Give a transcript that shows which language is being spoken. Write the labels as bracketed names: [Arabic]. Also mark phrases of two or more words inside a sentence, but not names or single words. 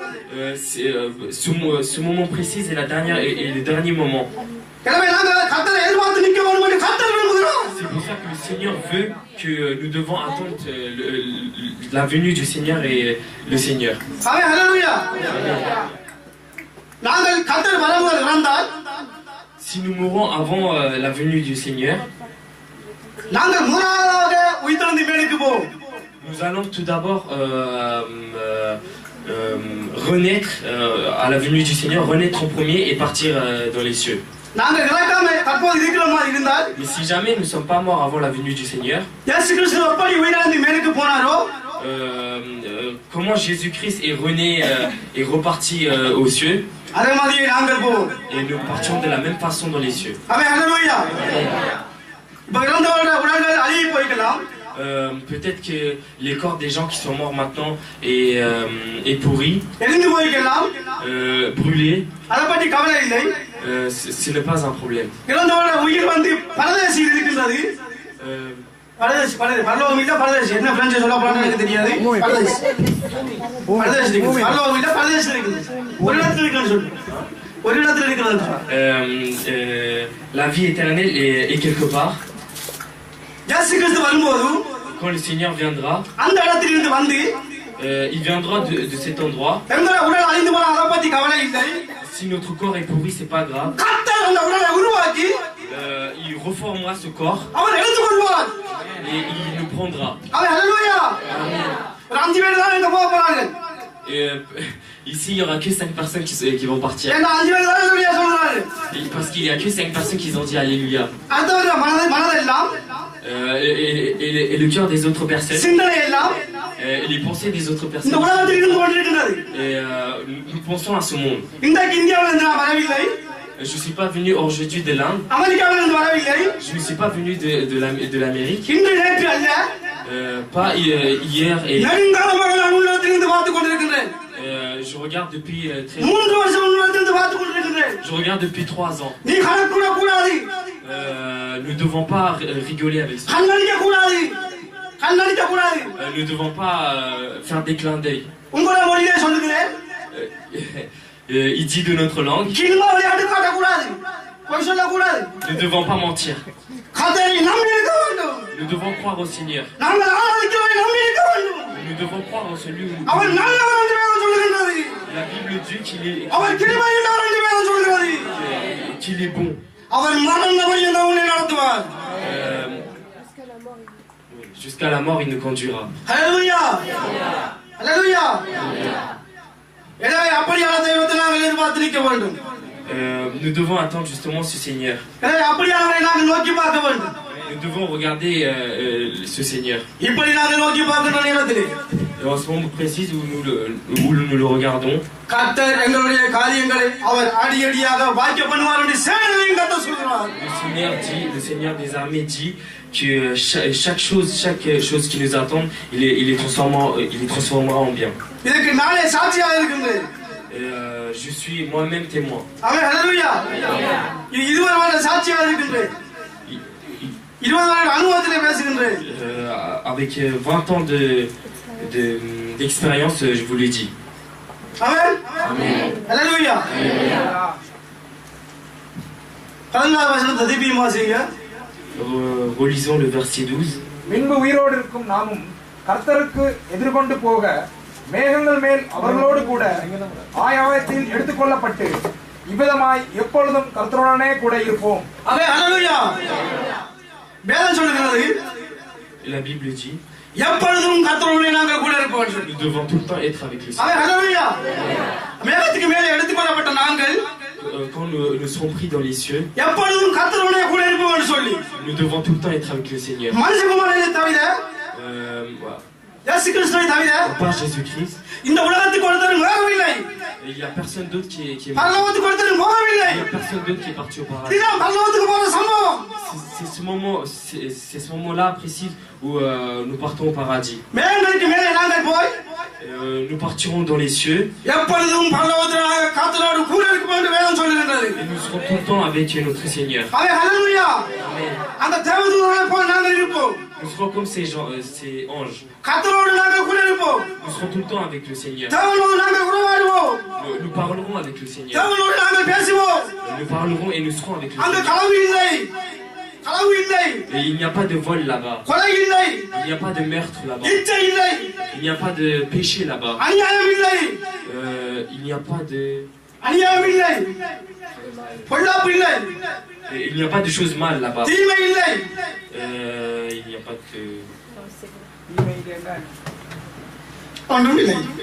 [French] Ce moment précis est le dernier moment. [Tamil] எனவே நாங்கள் கர்த்தரை எதிர்பார்த்து நிற்க வேண்டும் என்று கர்த்தர் விரும்புகிறார். [French] C'est pour ça que le Seigneur veut que nous devons attendre la venue du Seigneur et le Seigneur. [Tamil] ஆமென் ஹalleluya. நாங்கள் கர்த்தர் வரும்போது இறந்தால் [French] Si nous mourons avant la venue du Seigneur, [Tamil] நாங்கள் முதலாவதாக உயிர்த்தெழுந்து மேலுக்கு போவோம். [French] nous allons tout d'abord renaître à la venue du Seigneur, renaître en premier et partir dans les cieux. [Tamil] நாங்கள் இறக்காம தற்போது இருக்கிற மாதிரி இருந்தால் [French] Mais si jamais nous ne sommes pas morts avant la venue du Seigneur, [Tamil] இயேசு கிறிஸ்து எப்படி உயிரெழுந்து மேலுக்கு போனாரோ [French] comment Jésus-Christ est rené et reparti aux cieux, [Tamil] அதே மாதிரியே நாங்கள் போவோம். [French] et nous partions de la même façon dans les cieux. [Tamil] ஆமென் ஹalleluya. இப்ப இறந்தவருடைய உடல்கள் அழுகி போய்க்கலாம். [French] Peut-être que les corps des gens qui sont morts maintenant est pourri, [Tamil] எரிந்து போய்க்கலாம். [French] brûlé. [Tamil] அதை பற்றி கவலை இல்லை. [French] Ce n'est pas un problème. [Tamil] இறந்தவருடைய உயிர் வந்து பரதேசியில் இருக்கின்றது. பரதேசி பரலோகம் இல்ல பரதேசி என்ன பிரெஞ்சு சொல்ல போறான்னு எனக்கு தெரியாது. பரதேசி இருக்குது. பரலோகம் இல்ல பரதேசி இருக்குது. ஒரு இடத்துல இருக்குன்னு சொல்லு. ஒரு இடத்துல இருக்கிறது. [French] La vie éternelle est quelque part. [Tamil] இயேசு கிறிஸ்து வரும்போது [French] Quand le Seigneur viendra, [Tamil] அந்த இடத்திலிருந்து வந்து [French] il viendra de cet endroit. [Tamil] எங்களுடைய உடல் அழிந்து போன அதை பற்றி கவலை இல்லை. [French] Si notre corps est pourri, c'est pas grave. [Tamil] கர்த்தர் அந்த உடலை உருவாக்கி [French] Il reformera ce corps [Tamil] அவர் எடுத்துக்கொள்வார். [French] et il nous prendra. [Tamil] அவன் ஹalleluya. ஒரு 5 பேர் தான் இங்க போக போறாங்க. [French] Ici, il n'y aura que 5 personnes qui vont partir. [Tamil] ஏன்னா 5 பேர் தான் ஹalleluya சொல்றாரு. [French] Parce qu'il n'y a que 5 personnes qui ont dit Alléluia. [Tamil] அடுத்தவருடைய மனதெல்லாம் [French] Et le cœur des autres personnes, [Tamil] சிந்தனை எல்லாம் [French] les pensées des autres [Tamil] இந்த [French] personnes. [Tamil] உலகத்தில் இருந்து கொண்டிருக்கின்றது. [French] Et nous pensons à ce monde. [Tamil] இன்றைக்கு இந்தியாவிலிருந்து நான் வரவில்லை. [French] Je ne suis pas venu aujourd'hui de l'Inde. [Tamil] அமெரிக்காவிலிருந்து வரவில்லை. [French] Je ne suis pas venu de l'Amérique. [Tamil] இன்று நேற்று அல்ல. [French] Pas hier et [Tamil] நெடுங்காலமாக நான் உலகத்திலிருந்து பார்த்துக் கொண்டிருக்கின்றேன். [French] je regarde depuis très [Tamil] 3 வருஷம் உலகத்திலிருந்து பார்த்துக் கொண்டிருக்கின்றேன். [French] Je regarde depuis 3 ans. [Tamil] நீ கணக்குட கூடாது. [French] Nous ne devons pas rigoler avec ça. [Tamil] கண்ணடிக்க கூடாது. கண்ணடிக்க கூடாது. [French] Nous ne devons pas faire des clins d'œil. [Tamil] உங்களுடைய மொழியிலே சொல்லுகிறேன். [French] Il dit de notre langue. [Tamil] கில்மா விளையாட்டு காட்ட கூடாது. பொய் சொல்ல கூடாது. [French] Nous ne devons pas mentir. [Tamil] கர்த்தரை நம்பி இருக்க வேண்டும். [French] Nous devons croire au Seigneur. [Tamil] நாங்கள் ஆராதிக்கிறவரை நம்பி இருக்க வேண்டும். [French] Nous devons croire en celui où [Tamil] அவர் நல்லவர் என்று வேதம் சொல்லுகின்றது. [French] la Bible dit [Tamil] அவர் கிருபையுள்ளவர் என்று வேதம் சொல்லுகிறது. [French] qu'il est bon. [Tamil] அவர் மரண பரியந்த உன்னை நடத்துவார். [French] Jusqu'à la mort, il nous conduira. [Tamil] ஹalleluya. ஹalleluya. எனவே அப்படியான தெய்வத்தை நாங்கள் எதிர்பார்த்து நிற்க வேண்டும். [French] Nous devons attendre justement ce Seigneur. [Tamil] எனவே அப்படியானவரை நாங்கள் நோக்கி பார்க்க வேண்டும். [French] Nous devons regarder ce Seigneur. [Tamil] இப்படி நாங்கள் நோக்கி பார்க்கின்ற நேரத்திலே [French] Et en ce moment précis où nous le regardons, [Tamil] கர்த்தர் எங்களுடைய காரியங்களை அவர் அடியடியாக வாக்கிய பண்ணுவார் என்று சேனைகளின் கர்த்தர் சொல்கிறார். [French] le Seigneur des armées dit que chaque chose qui nous attend, il les transformera en bien. [Tamil] இதற்கு நானே சாட்சியாக இருக்கின்றேன். [French] Je suis moi-même témoin. [Tamil] ஆமென் ஹalleluya. இதுவரை வரை சாட்சியாக இருக்கின்றேன். 20 வருட அனுபவத்திலே பேசுகின்றேன். [French] Avec 20 ans d'expérience, je vous l'ai dit. [Tamil] ஆமென். ஹalleluya. 14 வசனத்தை திருப்பியும் வாசிங்க. [French] Relisons le verset 12. [Tamil] பின்பு உயிரோடு இருக்கும் நாமும் கர்த்தருக்கு எதிர்கொண்டு போக மேகங்கள் மேல் அவர்களோடு கூட ஆயத்தில் எடுத்துக்கொள்ளப்பட்டு இவ்விதமாய் எப்பொழுதும் கர்த்தருடனே கூட இருப்போம். ஆமென் ஹalleluya. வேதம் சொல்லுகிறது [French] La Bible dit [Tamil] எப்பொழுதும் கர்த்தருடனே நாங்கள் கூட இருப்போம். [French] nous devons tout le temps être avec le Seigneur. [Tamil] ஆமென் ஹalleluya. மேகத்துக்கு மேலே எடுத்துக்கொள்ளப்பட்ட நாங்கள் [French] Quand nous serons pris dans les cieux, [Tamil] எப்பொழுதும் கர்த்தருடனே கூட இருப்போம் என்று சொல்லி [French] nous devons tout le temps être avec le Seigneur. [Tamil] மனுஷகுமாரனை தவிர இயேசு கிறிஸ்துவை தவிர [French] À part Jésus-Christ, [Tamil] இந்த உலகத்துக்கு ஒருத்தரும் வரவில்லை. [French] il n'y a personne d'autre qui est mort. [Tamil] பரலோகத்துக்கு ஒருத்தரும் போகவில்லை. [French] Il n'y a personne d'autre qui est parti au paradis. [Tamil] இதுதான் பரலோகத்துக்கு போற சம்பவம். [French] C'est ce moment-là précis où nous partons au paradis. [Tamil] மேகங்களுக்கு மேலே நாங்கள் போய் [French] Nous partirons dans les cieux. [Tamil] எப்பொழுதும் பரலோகத்திலே கர்த்தரோடு கூட இருப்போம் என்று வேதம் சொல்லுகின்றது. [French] Et nous serons tout le temps avec notre Seigneur. [Tamil] ஆமென் ஹalleluya. [French] Amen. [Tamil] அந்த தேவதூதரை போல நாங்கள் இருப்போம். [French] Nous serons comme ces anges. [Tamil] கர்த்தரோடு நாங்கள் கூட இருப்போம். [French] Nous serons tout le temps avec le Seigneur. [Tamil] தேவனோடு நாங்கள் உறவாடுவோம். [French] Nous parlerons avec le Seigneur. [Tamil] தேவனோடு நாங்கள் பேசுவோம். [French] Nous parlerons et nous serons avec le [Tamil] அங்க [French] Seigneur. [Tamil] களவு இல்லை. களவு இல்லை. [French] Et il n'y a pas de vol là-bas. [Tamil] கொலை இல்லை. [French] Il n'y a pas de meurtre là-bas. [Tamil] இச்சை இல்லை. [French] Il n'y a pas de péché là-bas. [Tamil] அநியாயம் இல்லை. [French] Il n'y a pas de... [Tamil] அநியாயம் இல்லை. பொல்லாப்பு இல்லை. [French] Il n'y a pas de choses mal là-bas. [Tamil] தீமை இல்லை. [French] Il n'y a pas de... [Tamil] ஒன்றும் இல்லை.